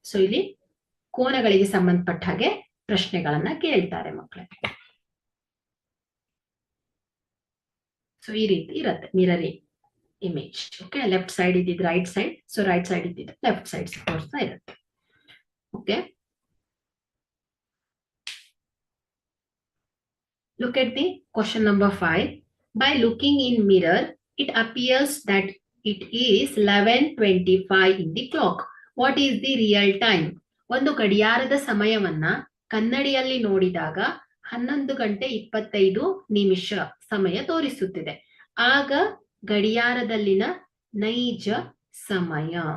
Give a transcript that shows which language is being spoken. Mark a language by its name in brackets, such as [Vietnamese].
[Kannada] So ಇಲ್ಲಿ ಕೋನಗಳಿಗೆ ಸಂಬಂಧಪಟ್ಟ ಹಾಗೆ ಪ್ರಶ್ನೆಗಳನ್ನ ಕೇಳ್ತಾರೆ ಮಕ್ಕಳೇ. ಸೊ ಈ ರೀತಿ ಇರುತ್ತೆ mirror image. Okay, left side ಇದ್ದಿದ್ದು right side, so right side ಇದ್ದಿದ್ದು ಲೆಫ್ಟ್ ಸೈಡ್ ತೋರಿಸ್ತಾ ಇರುತ್ತೆ. [English] Okay, look at the question number 5. By looking in mirror, it appears that it is 11:25 in the clock. What is the real time? [Kannada] ಒಂದು ಗಡಿಯಾರದ ಸಮಯವನ್ನ ಕನ್ನಡಿಯಲ್ಲಿ ನೋಡಿದಾಗ 11:25 ಸಮಯ ತೋರಿಸುತ್ತಿದೆ. ಆಗ ಗಡಿಯಾರದಲ್ಲಿನ ನೈಜ ಸಮಯ.